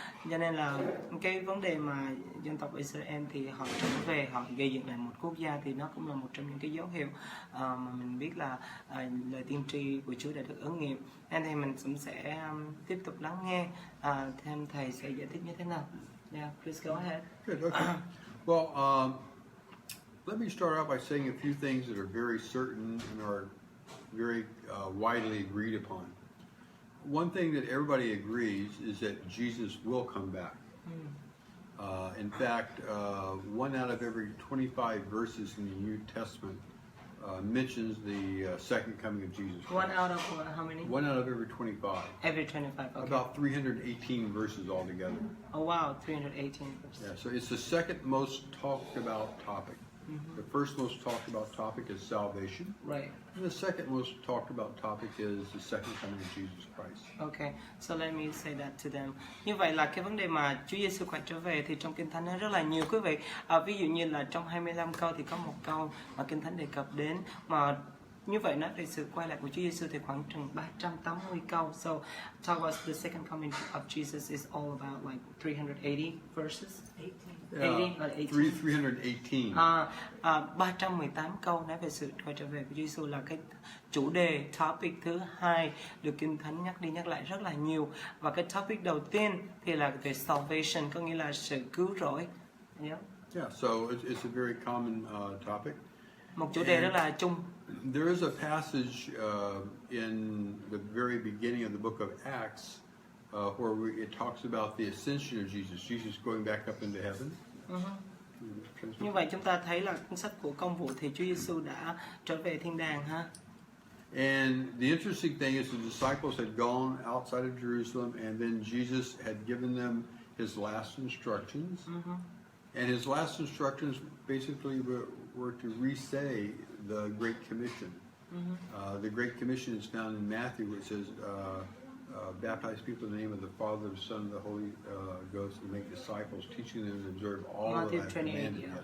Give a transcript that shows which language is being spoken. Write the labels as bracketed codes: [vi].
[vi] Cho nên là cái vấn đề mà dân tộc Israel thì họ trở về, họ gây dựng lại một quốc gia, thì nó cũng là một trong những cái dấu hiệu mà mình biết là lời tiên tri của Chúa đã được ứng nghiệm. Nên thì mình cũng sẽ tiếp tục lắng nghe thêm thầy sẽ giải thích như thế nào. [en] Yeah, please go ahead. Good. Okay. Well, let me start out by saying a few things that are very certain and are very widely agreed upon. One thing that everybody agrees is that Jesus will come back. In fact, 1 out of every 25 verses in the New Testament mentions the second coming of Jesus Christ. 1 out of how many? 1 out of every 25. Every 25. Okay. About 318 verses altogether. Oh wow, 318 verses. Yeah, so it's the second most talked about topic. The first most talked about topic is salvation. Right. And the second most talked about topic is the second coming of Jesus Christ. Okay, so let me say that to them. [vi] Như vậy là cái vấn đề mà Chúa Giê-xu quay trở về thì trong Kinh Thánh nó rất là nhiều quý vị. Ví dụ như là trong 25 câu thì có một câu mà Kinh Thánh đề cập đến, mà Như vậy nói về sự quay lại của Chúa Giêsu thì khoảng chừng 380 câu. [en] So talk about the second coming of Jesus is all about like 380 verses. 80 or 318. [vi] 318 câu nói về sự quay trở về của Chúa Giêsu là cái chủ đề topic thứ hai được Kinh Thánh nhắc đi nhắc lại rất là nhiều. Và cái topic đầu tiên thì là về salvation, có nghĩa là sự cứu rỗi. [en] Yeah, so it's a very common topic. [vi] Một chủ đề rất là chung. [en] There is a passage in the very beginning of the book of Acts where it talks about the ascension of Jesus, Jesus going back up into heaven. [vi] Như vậy chúng ta thấy là cuốn sách của Công vụ thì Chúa Giêsu đã trở về thiên đàng ha. [en] And the interesting thing is the disciples had gone outside of Jerusalem, and then Jesus had given them his last instructions. And his last instructions basically were to re-say the Great Commission. The Great Commission is found in Matthew, where it says, baptize people in the name of the Father, the Son, and the Holy Ghost, and make disciples, teaching them to observe all that I commanded. Yeah.